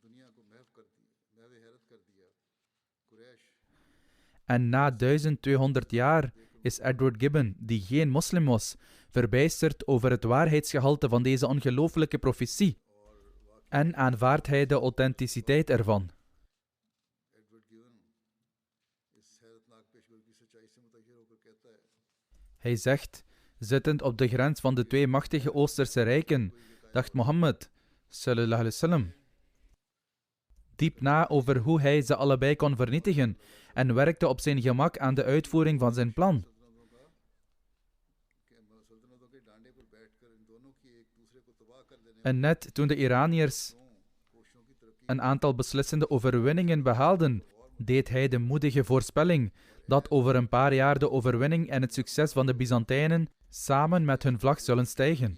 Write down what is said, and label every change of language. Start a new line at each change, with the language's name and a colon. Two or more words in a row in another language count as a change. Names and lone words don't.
Dutch: En na 1200 jaar is Edward Gibbon, die geen moslim was, verbijsterd over het waarheidsgehalte van deze ongelooflijke profetie en aanvaardt hij de authenticiteit ervan. Hij zegt, zittend op de grens van de 2 machtige Oosterse rijken, dacht Mohammed,
Arabic: صلى الله عليه وسلم,
Dutch: diep na over hoe hij ze allebei kon vernietigen en werkte op zijn gemak aan de uitvoering van zijn plan. En net toen de Iraniërs een aantal beslissende overwinningen behaalden, deed hij de moedige voorspelling dat over een paar jaar de overwinning en het succes van de Byzantijnen samen met hun vlag zullen stijgen.